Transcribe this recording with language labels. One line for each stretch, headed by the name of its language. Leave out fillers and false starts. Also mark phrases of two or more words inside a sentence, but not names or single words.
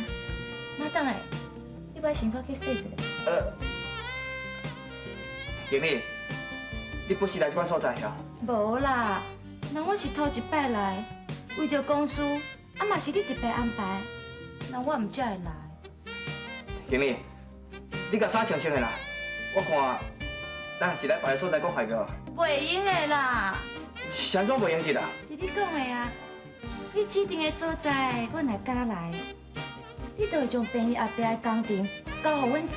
Min Nan Chinese: 妈当的，你把先出去洗一下。经理，你不是来这款所在呀？无啦，那我是头一摆来，为着公司，啊嘛是你特别安排，那我唔才会来。经理，你甲衫穿穿的啦，我看咱若是来别个所在讲合约啦。袂用的啦。啥种袂用一啦？是你讲的啊，你指定的所在，阮若敢来，你就会将平日后壁的工程交予阮做。